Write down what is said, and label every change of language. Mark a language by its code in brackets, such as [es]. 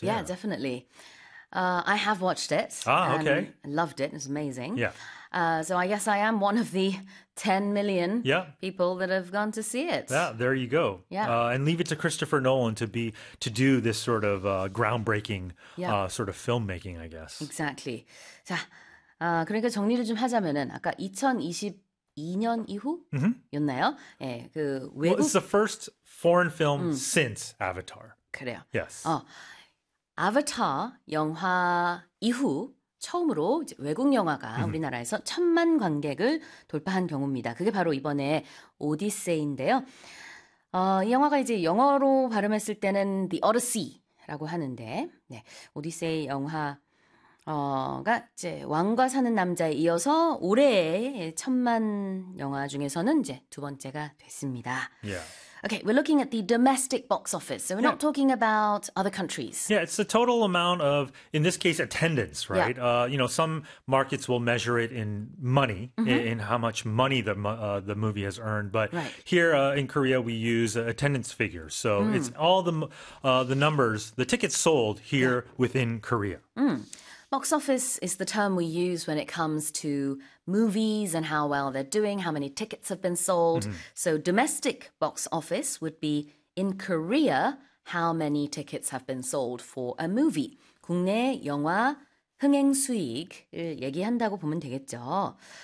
[en] Yeah, definitely. I have watched it. I loved it. It's amazing. So I guess I am one of the 10 million people that have gone to see it. Yeah, there you go. And leave it to Christopher Nolan to do this sort of groundbreaking sort of filmmaking, I guess. Exactly. [ko] 자, 그러니까 정리를 좀 하자면은 아까 2022년 이후였나요? Mm-hmm. 예, 그 외국. [en] What's the first foreign film since Avatar? [ko] 그래요. [en] Yes. [ko] 아바타 영화 이후 처음으로 이제 외국 영화가 우리나라에서 천만 관객을 돌파한 경우입니다. 그게 바로 이번에 오디세이인데요. 이 영화가 이제 영어로 발음했을 때는 The Odyssey라고 하는데, 네, 오디세이 영화가 이제 왕과 사는 남자에 이어서 올해의 천만 영화 중에서는 이제 두 번째가 됐습니다. [en] Yeah. Okay, we're looking at the domestic box office, so we're not talking about other countries. Yeah, it's the total amount of, in this case, attendance, right? You know, some markets will measure it in money, in how much money the movie has earned. But here in Korea, we use attendance figures. So it's all the numbers, the tickets sold here within Korea. Box office is the term we use when it comes to movies and how well they're doing, how many tickets have been sold. So domestic box office would be in Korea, how many tickets have been sold for a movie. [ko] 국내 영화 흥행 수익을 얘기한다고 보면 되겠죠.